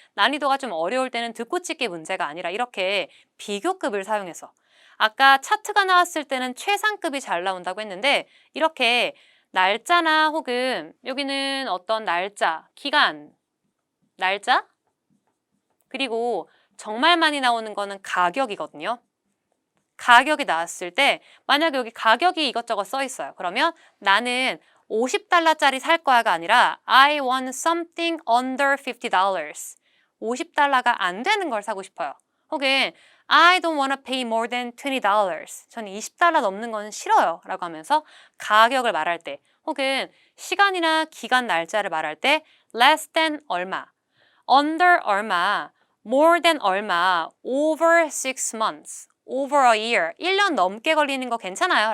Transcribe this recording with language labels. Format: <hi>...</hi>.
<ko>난이도가 좀 어려울 때는 듣고 찍기 문제가 아니라 이렇게 비교급을 사용해서 아까 차트가 나왔을 때는 최상급이 잘 나온다고 했는데 이렇게 날짜나 혹은 여기는 어떤 날짜, 기간, 날짜 그리고 정말 많이 나오는 거는 가격이거든요. 가격이 나왔을 때 만약에 여기 가격이 이것저것 써 있어요. 그러면 나는 $50짜리 살 거야가 아니라</ko> <en>I want something under $50.</en> <ko>$50가 안 되는 걸 사고 싶어요. 혹은</ko> <en>I don't want to pay more than $20.</en> <ko>저는 $20 넘는 건 싫어요. 라고 하면서 가격을 말할 때 혹은 시간이나 기간 날짜를 말할 때 less than 얼마, under 얼마, more than 얼마,</ko> <en>over 6 months, over a year,</en> <ko>1년 넘게 걸리는 거 괜찮아요?</ko>